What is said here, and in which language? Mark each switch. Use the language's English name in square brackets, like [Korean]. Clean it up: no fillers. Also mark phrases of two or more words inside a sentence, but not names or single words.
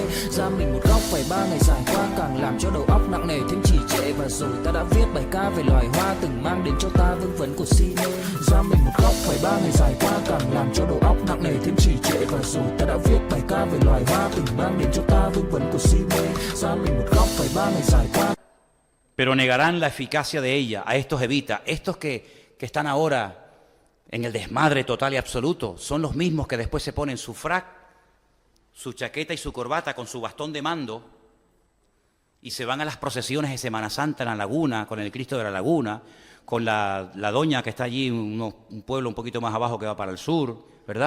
[Vietnamese] Ra mình một góc phải 3 ngày dài qua, càng làm cho đầu óc nặng nề thêm trì trệ. Và rồi ta đã viết bài ca về loài hoa từng mang đến cho ta vương vấn của si mê. Ra mình một góc phải 3 ngày dài qua, càng làm cho đầu óc nặng nề thêm trì trệ. Và rồi ta đã viết bài ca ta về loài hoa từng mang đến cho ta vương vấn của si mê xa mình một góc phải 3 ngày giải qua. [Spanish] Pero negarán la eficacia de ella a estos evitas, estos que están ahora en el desmadre total y absoluto, son los mismos que después se ponen su frac, su chaqueta y su corbata con su bastón de mando y se van a las procesiones de Semana Santa en la laguna, con el Cristo de la Laguna, con la doña que está allí, un pueblo un poquito más abajo que va para el sur, ¿verdad?